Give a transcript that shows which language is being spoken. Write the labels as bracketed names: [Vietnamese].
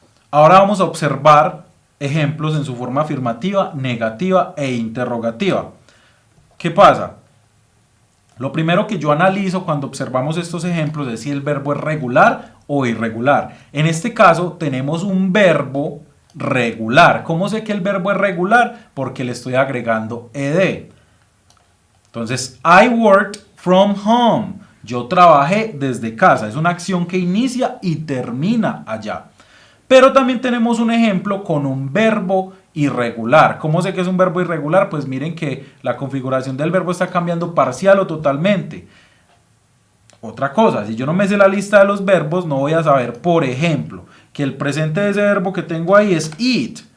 [Spanish] Ahora vamos a observar ejemplos en su forma afirmativa, negativa e interrogativa. ¿Qué pasa? Lo primero que yo analizo cuando observamos estos ejemplos es si el verbo es regular o irregular. En este caso tenemos un verbo regular. ¿Cómo sé que el verbo es regular? Porque le estoy agregando ed. Entonces, [English] I worked from home. [Spanish] Yo trabajé desde casa. Es una acción que inicia y termina allá. Pero también tenemos un ejemplo con un verbo irregular. ¿Cómo sé que es un verbo irregular? Pues miren que la configuración del verbo está cambiando parcial o totalmente. Otra cosa, si yo no me sé la lista de los verbos, no voy a saber, por ejemplo, que el presente de ese verbo que tengo ahí es eat.